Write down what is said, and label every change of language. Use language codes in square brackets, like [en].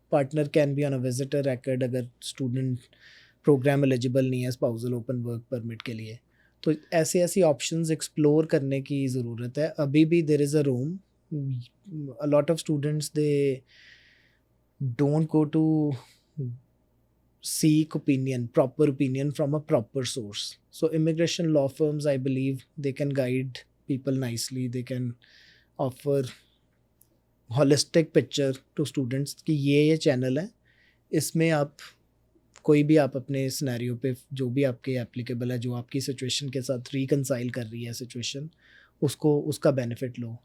[en] partner can be on a visitor record [hi] अगर student programme eligible नहीं है spousal open work permit के लिए. तो ऐसे ऐसी ऑप्शंस एक्सप्लोर करने की ज़रूरत है. अभी भी [en] There is a room. A lot of students they don't go to seek opinion, proper opinion from a proper source. So immigration law firms, I believe, they can guide people nicely. They can offer holistic picture to students [hi] कि ये channel है, इसमें आप कोई भी आप अपने scenario पे जो भी आपके एप्लीकेबल है, जो आपकी सिचुएशन के साथ रिकनसाइल कर रही है सिचुएशन, उसको उसका बेनिफिट लो.